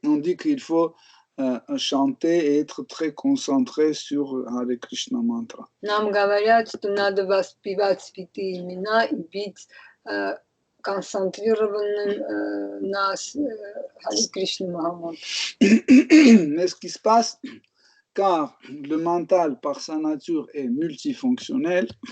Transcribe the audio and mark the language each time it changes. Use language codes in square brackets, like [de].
[fr] On dit qu'il faut chanter et être très concentré sur Hare Krishna mantra. [ru] Нам говорят, что надо воспевать святые имена и быть концентрированным на Hare Krishna Mahamantра. [fr] Mais ce qui se passe, car le mental par sa nature est multifonctionnel,